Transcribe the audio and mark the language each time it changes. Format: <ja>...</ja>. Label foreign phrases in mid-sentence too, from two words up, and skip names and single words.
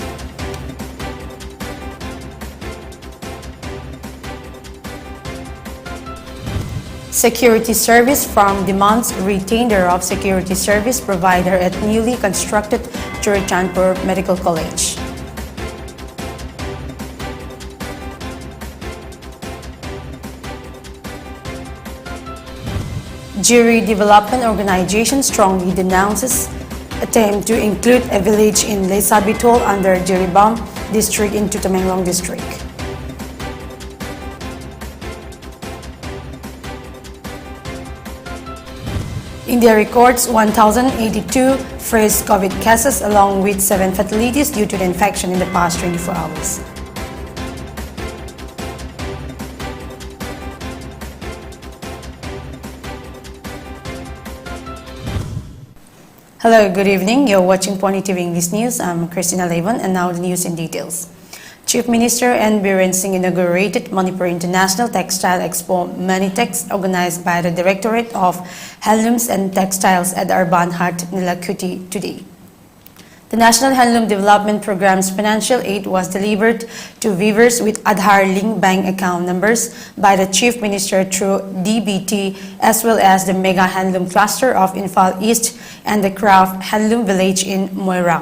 <en>Security Service Firm demands retainer of security service provider at newly constructed Churichandpur Medical College. Jury Development Organization strongly denounces attempt to include a village in Leisabitol under Jiribam district into Tamenglong district. India records 1,082 fresh COVID cases along with 7 fatalities due to the infection in the past 24 hours. Hello, good evening. You're watching PONYTV English News. I'm CHRISTINA LEIVON, and now the news in details. Chief Minister N. Biren Singh inaugurated Manipur International Textile Expo Manitex organized by the Directorate of Handlooms and Textiles at the Urban Hut, Nilakuti today. The National Handloom Development Program's financial aid was delivered to weavers with Aadhaar-linked bank account numbers by the Chief Minister through DBT, as well as the Mega Handloom Cluster of Infal East and the Craft Handloom Village in Moirang.</en>